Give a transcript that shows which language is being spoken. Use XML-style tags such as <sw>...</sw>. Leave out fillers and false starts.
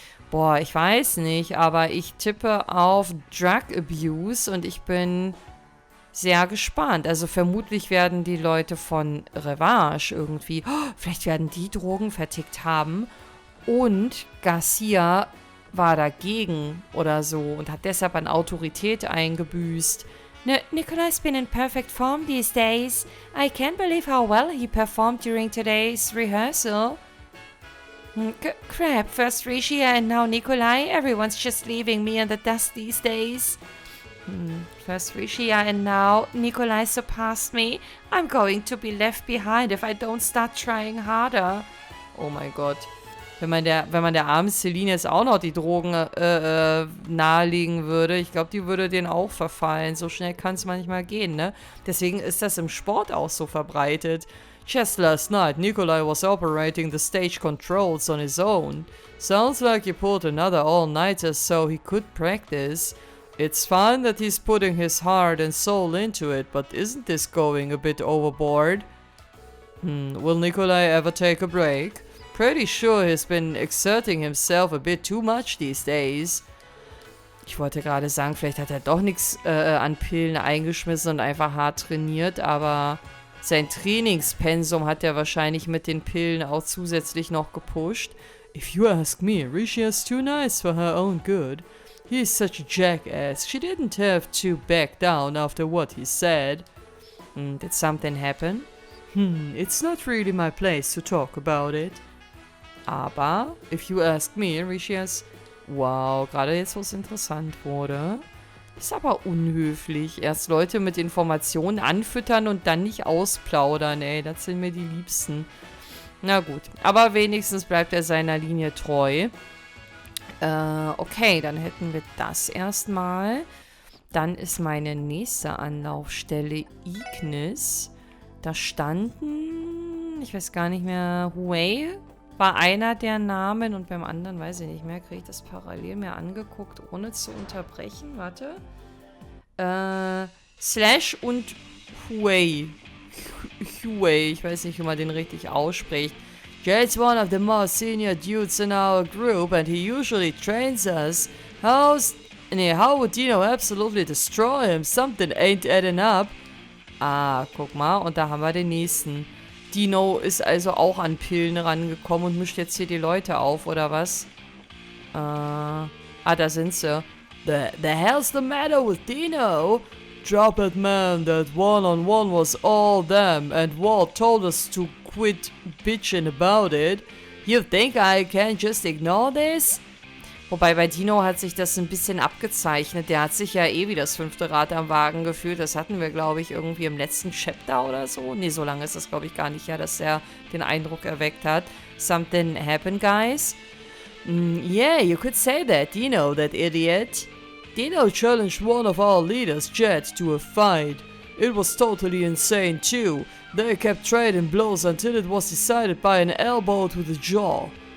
<de>Boah, ich weiß nicht, aber ich tippe auf Drug Abuse und ich bin sehr gespannt. Also vermutlich werden die Leute von Revanche irgendwie, vielleicht werden die Drogen vertickt haben und Garcia war dagegen oder so und hat deshalb an Autorität eingebüßt.</de> <en>Nikolai's been in perfect form these days. I can't believe how well he performed during today's rehearsal. Crap, first Rishia and now Nikolai. Everyone's just leaving me in the dust these days. First Rishia and now Nikolai surpassed me. I'm going to be left behind if I don't start trying harder.</en> <de>Oh mein Gott. Wenn man der armen Celine jetzt auch noch die Drogen nahelegen würde, ich glaube, die würde denen auch verfallen. So schnell kann es manchmal gehen, ne? Deswegen ist das im Sport auch so verbreitet.</de> <en>Just last night, Nikolai was operating the stage controls on his own. Sounds like he pulled another all-nighter so he could practice. It's fine that he's putting his heart and soul into it, but isn't this going a bit overboard? Will Nikolai ever take a break? Pretty sure he's been exerting himself a bit too much these days.</en> <de>Ich wollte gerade sagen, vielleicht hat er doch nichts an Pillen eingeschmissen und einfach hart trainiert, aber sein Trainingspensum hat er wahrscheinlich mit den Pillen auch zusätzlich noch gepusht.</de> <en>If you ask me, Rishia's too nice for her own good. He's such a jackass. She didn't have to back down after what he said. Did something happen? It's not really my place to talk about it.</en> <de>Aber,</de> <en>if you ask me, Rishia's...</en> <de>Wow, gerade jetzt, wo es interessant wurde. Ist aber unhöflich. Erst Leute mit Informationen anfüttern und dann nicht ausplaudern, ey. Das sind mir die Liebsten. Na gut, aber wenigstens bleibt er seiner Linie treu. Okay, dann hätten wir das erstmal. Dann ist meine nächste Anlaufstelle Ignis. Da standen, ich weiß gar nicht mehr, Huey war einer der Namen und beim anderen weiß ich nicht mehr. Kriege ich das parallel mir angeguckt, ohne zu unterbrechen? Warte. Slash und Huey. Huey, ich weiß nicht, wie man den richtig ausspricht.</de> <en>Jade's one of the most senior dudes in our group and he usually trains us. How would Dino absolutely destroy him? Something ain't adding up.</en> <de>Ah, guck mal, und da haben wir den nächsten. Dino ist also auch an Pillen rangekommen und mischt jetzt hier die Leute auf, oder was? Da sind sie.</de> <en>The hell's the matter with Dino? Drop it, man. That one-on-one was all them and Walt told us to quit bitching about it. You think I can just ignore this?</en> <de>Wobei bei Dino hat sich das ein bisschen abgezeichnet. Der hat sich ja eh wie das 5. Rad am Wagen gefühlt. Das hatten wir, glaube ich, irgendwie im letzten Chapter oder so. Nee, so lange ist das, glaube ich, gar nicht her, dass er den Eindruck erweckt hat.</de> <en>Something happened, guys? Yeah, you could say that, Dino, that idiot. Dino challenged one of our leaders, Jet, to a fight. It was totally insane, too. They kept trading blows until it was decided by an elbow to the jaw.</en>